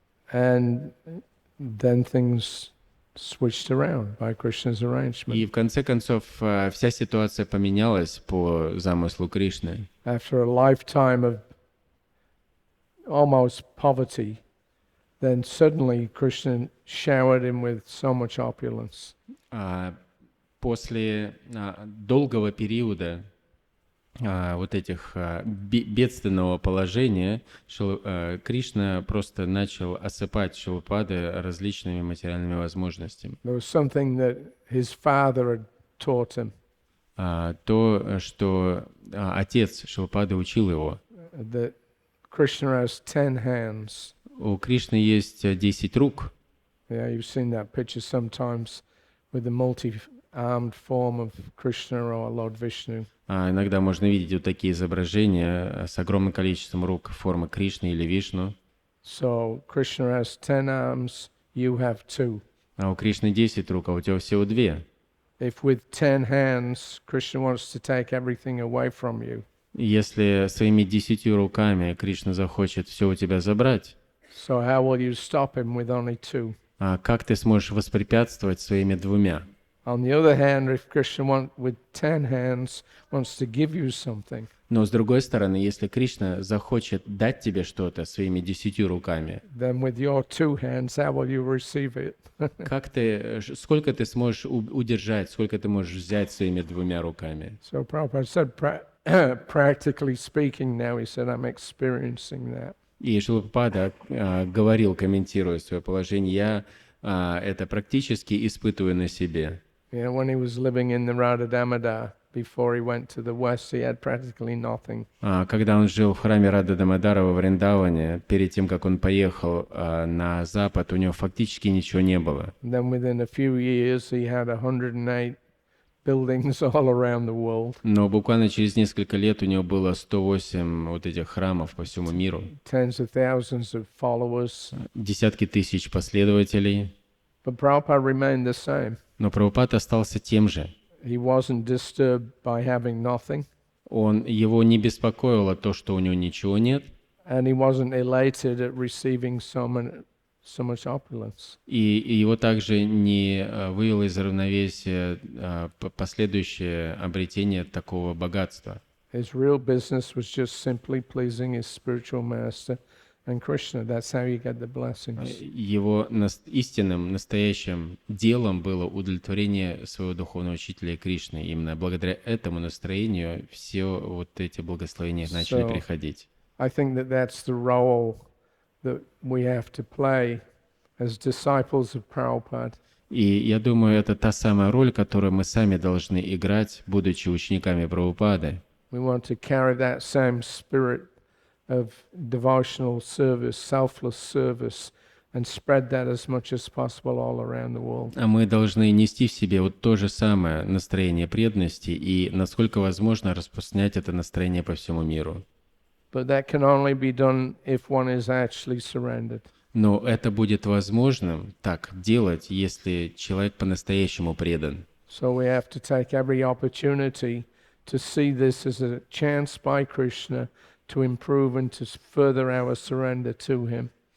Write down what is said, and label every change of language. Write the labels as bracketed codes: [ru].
[en] And then things switched around by Krishna's arrangement. [ru] И в конце концов вся ситуация поменялась по замыслу Кришны. [en] After a lifetime of almost poverty, then suddenly Krishna showered him with so much opulence. [ru] После долгого периода вот этих бедственного положения Кришна просто начал осыпать Шрилапады различными материальными возможностями. [en] There was something that his father had taught him. [ru] То, что отец Шрилапады учил его. [en] That Krishna has 10 hands. [ru] У Кришны есть 10 рук. [en] Yeah, you've seen that picture sometimes with the multi-armed form of Krishna or Lord Vishnu. [ru] Иногда можно видеть вот такие изображения с огромным количеством рук формы Кришны или Вишну. [en] So Krishna has 10 arms, you have 2. [ru] А у Кришны 10 рук, а у тебя всего 2. [en] If with 10 hands Krishna wants to take everything away from you, [ru] если своими 10 руками Кришна захочет все у тебя забрать, [en] so how will you stop him with only 2? [ru] как ты сможешь воспрепятствовать своими 2? [en] On the other hand, if Krishna with 10 hands wants to give you something, [ru] но с другой стороны, если Кришна захочет дать тебе что-то своими 10 руками, [en] then with your 2 hands, how will you receive it? [ru] сколько ты сможешь удержать, сколько ты можешь взять своими 2 руками? [en] So Prabhupada said, practically speaking now, he said, I'm experiencing that. [ru] И Шрила Прабхупада говорил, комментируя свое положение, я это практически испытываю на себе. [en] Yeah, when he was living in the Radha Damodar, before he went to the west, he had practically nothing. [ru] Когда он жил в храме Рада Дамодара во Вриндаване, перед тем, как он поехал на запад, у него фактически ничего не было. [en] Then within a few years, he had 108 buildings all around the world. [ru] Но буквально через несколько лет у него было 108 вот этих храмов по всему миру. [en] Tens of thousands of followers. [ru] Десятки тысяч последователей. [en] But Prabhupada remained the same. [ru] Но Прабхупада остался тем же. [en] He wasn't disturbed by having nothing. [ru] Его не беспокоило то, что у него ничего нет. [en] And he wasn't elated at receiving so much opulence. [ru] И его также не вывело из равновесия последующее обретение такого богатства. [en] His real business was just simply pleasing his spiritual master and Krishna. That's how you get the blessings. [ru] Его истинным, настоящим делом было удовлетворение своего духовного учителя Кришны. Именно благодаря этому настроению все вот эти благословения начали [en] So- [ru] приходить. [en] I think that that's the role that we have to play as disciples of Prabhupada. [ru] И я думаю, это та самая роль, которую мы сами должны играть, будучи учениками Прабхупады. [en] We want to carry that same spirit of devotional service, selfless service, and spread that as much as possible all around the world. [ru] А мы должны нести в себе вот то же самое настроение преданности и, насколько возможно, распространять это настроение по всему миру. [en] But that can only be done if one is actually surrendered. [ru] Но это будет возможным так делать, если человек по-настоящему предан. [en] So we have to take every opportunity to see this as a chance by Krishna to improve and to further our surrender to Him.